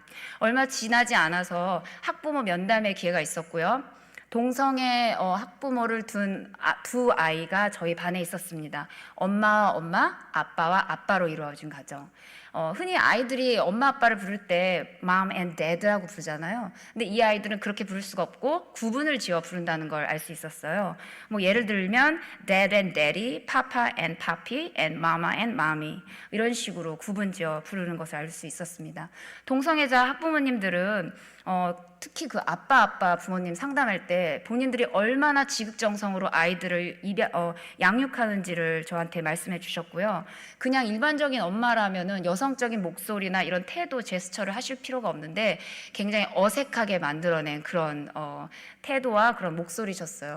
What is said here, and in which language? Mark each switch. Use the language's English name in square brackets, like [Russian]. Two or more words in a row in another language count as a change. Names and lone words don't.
[Korean] 얼마 지나지 않아서 학부모 면담의 기회가 있었고요. 동성애 학부모를 둔 두 아이가 저희 반에 있었습니다. 엄마와 엄마, 아빠와 아빠로 이루어진 가정. 흔히 아이들이 엄마 아빠를 부를 때 [English] mom and dad [Korean] 라고 부르잖아요. 근데 이 아이들은 그렇게 부를 수가 없고 구분을 지어 부른다는 걸 알 수 있었어요. 뭐 예를 들면 [English] dad and daddy, papa and papi, and mama and mommy [Korean] 이런 식으로 구분 지어 부르는 것을 알 수 있었습니다. 동성애자 학부모님들은 특히 그 아빠 부모님 상담할 때 본인들이 얼마나 지극정성으로 아이들을 양육하는지를 저한테 말씀해 주셨고요. 그냥 일반적인 엄마라면은 여성적인 목소리나 이런 태도, 제스처를 하실 필요가 없는데 굉장히 어색하게 만들어낸 그런 태도와 그런 목소리셨어요.